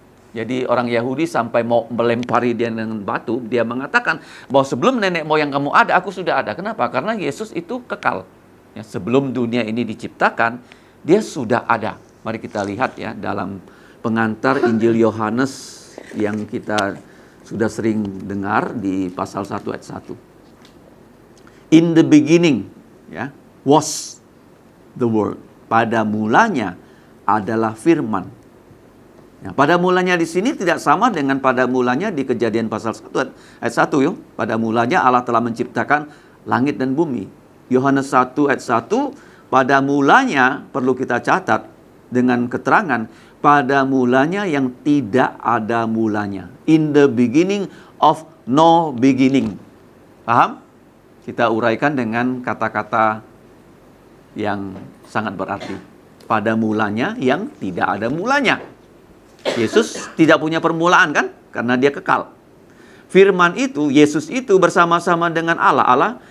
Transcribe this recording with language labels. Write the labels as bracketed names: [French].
[Indonesian] Jadi orang Yahudi sampai mau melempari dia dengan batu, dia mengatakan bahwa sebelum nenek moyang kamu ada, aku sudah ada. Kenapa? Karena Yesus itu kekal. Sebelum dunia ini diciptakan, dia sudah ada. Mari kita lihat dalam pengantar Injil Yohanes yang kita sudah sering dengar di pasal 1 ayat 1. [English] In the beginning, was the word. [Indonesian] Pada mulanya adalah firman. Pada mulanya di sini tidak sama dengan pada mulanya di Kejadian pasal 1 ayat 1. Pada mulanya Allah telah menciptakan langit dan bumi. Yohanes 1 ayat 1, pada mulanya perlu kita catat dengan keterangan, pada mulanya yang tidak ada mulanya. [English] In the beginning of no beginning. [Indonesian] Paham? Kita uraikan dengan kata-kata yang sangat berarti. Pada mulanya yang tidak ada mulanya. Yesus tidak punya permulaan kan? Karena dia kekal. Firman itu, Yesus itu bersama-sama dengan Allah.